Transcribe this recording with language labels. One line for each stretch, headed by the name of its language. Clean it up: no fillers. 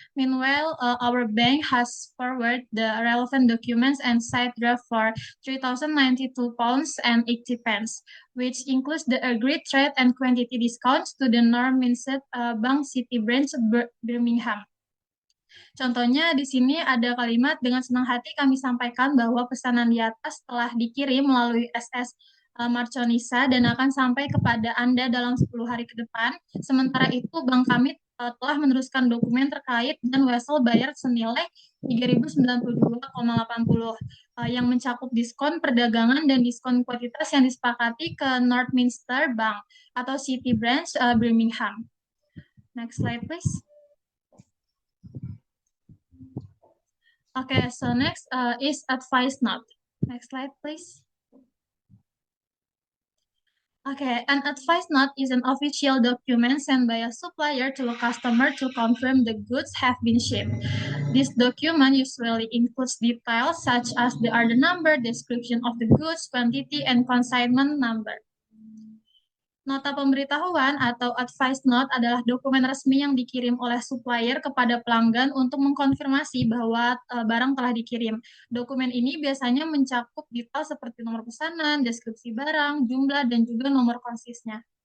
English: Meanwhile, our bank has forwarded the relevant documents and site draft for £3,092 and 80 pence, which includes the agreed trade and quantity discounts to the Norminset Bank City Branch Birmingham.
Indonesian: Contohnya di sini ada kalimat dengan senang hati kami sampaikan bahwa pesanan di atas telah dikirim melalui SS Marconisa dan akan sampai kepada Anda dalam 10 hari ke depan. Sementara itu, bank kami telah meneruskan dokumen terkait dan wesel bayar senilai 3.092,80 yang mencakup diskon perdagangan dan diskon kuantitas yang disepakati ke Northminster Bank atau City Branch Birmingham.
English: Next slide, please. Okay, so next is advice note. Next slide, please. Okay, an advice note is an official document sent by a supplier to a customer to confirm the goods have been shipped. This document usually includes details such as the order number, description of the goods, quantity, and consignment number.
Indonesian: Nota pemberitahuan atau advice note adalah dokumen resmi yang dikirim oleh supplier kepada pelanggan untuk mengkonfirmasi bahwa barang telah dikirim. Dokumen ini biasanya mencakup detail seperti nomor pesanan, deskripsi barang, jumlah, dan juga nomor konsisnya.